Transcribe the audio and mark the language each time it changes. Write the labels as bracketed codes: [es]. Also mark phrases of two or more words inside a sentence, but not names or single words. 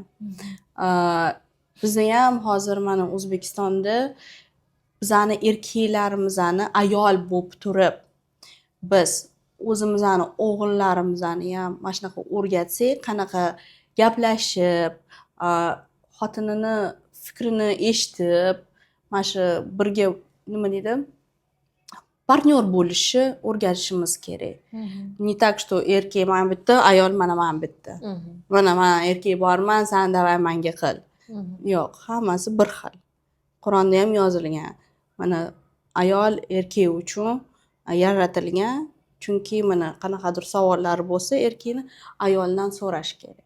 [uz] Bizda ham hozir mana O'zbekistonda bizani erkaklarimizni ayol bo'lib turib, biz o'zimizni o'g'illarimizni ham mana shunaqa o'rgatsak, qanaqa gaplashib, xotinini fikrini eshitib, mana shu birga nima deydi, partnyor bo'lishni o'rgatishimiz kerak. [ru] Не так, что [uz] erkak mana bitta, ayol mana bitta. Mana men erkak borman, sen davay menga qil. Yo'q, hammasi bir xil. Qur'onda ham yozilgan. Mana ayol erkak uchun yaratilgan, chunki mana qanaqadir savollari bo'lsa, erkakni ayoldan so'rash kerak.